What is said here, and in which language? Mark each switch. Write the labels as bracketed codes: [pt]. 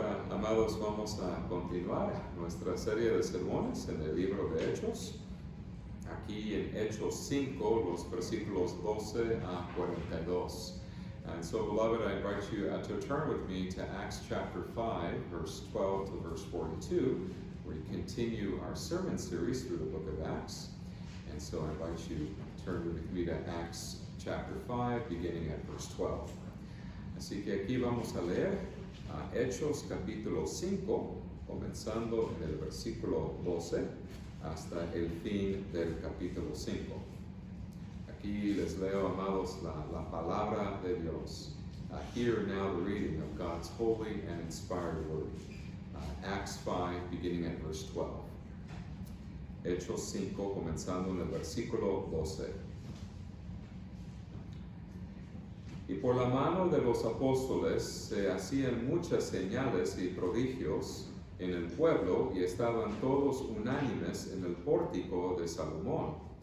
[es] Amados, vamos a continuar nuestra serie de sermones en el libro de Hechos. Aquí en Hechos 5, los versículos 12 a 42. [en] And so, beloved, I invite you to turn with me to Acts chapter 5, verse 12 to verse 42, where we continue our sermon series through the book of Acts. And so I invite you to turn with me to Acts chapter 5, beginning at verse 12. [es] Así que aquí vamos a leer Hechos capítulo 5, comenzando en el versículo 12 hasta el fin del capítulo 5. Aquí les leo, amados, la palabra de Dios. [en] Hear now the reading of God's holy and inspired word. Acts 5, beginning at verse 12. [es] Hechos 5, comenzando en el versículo 12. Y por la mano de los apóstoles se hacían muchas señales y prodigios en el pueblo, y estaban todos unánimes en el pórtico de Salomón.